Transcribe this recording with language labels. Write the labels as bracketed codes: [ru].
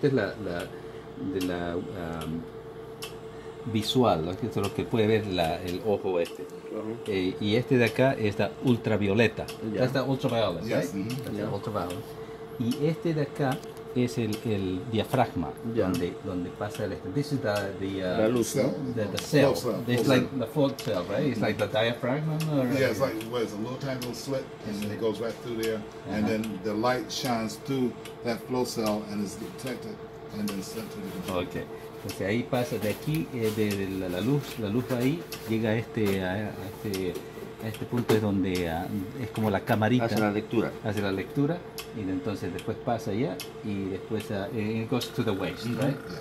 [es] Esta es la visual, ¿no? Esto es lo que puede ver el ojo este. Y este de acá es la ultravioleta. That's the ultraviolet, [en] Yes. right? That's the ultraviolet. [es] Y este de acá es el diafragma, donde pasa el this is la luz, [en] the cell. It's like the full cell, right? It's like the diaphragm. Yeah, it's like it's a little tiny little slit, and then it goes right through there, and then the light shines through that flow cell and is detected, and then sent to the computer. Okay. [es] Entonces ahí pasa de aquí, de la luz ahí llega a este punto es donde es como la camarita. Hace la lectura. Y entonces después pasa allá y después it goes to the waste, right?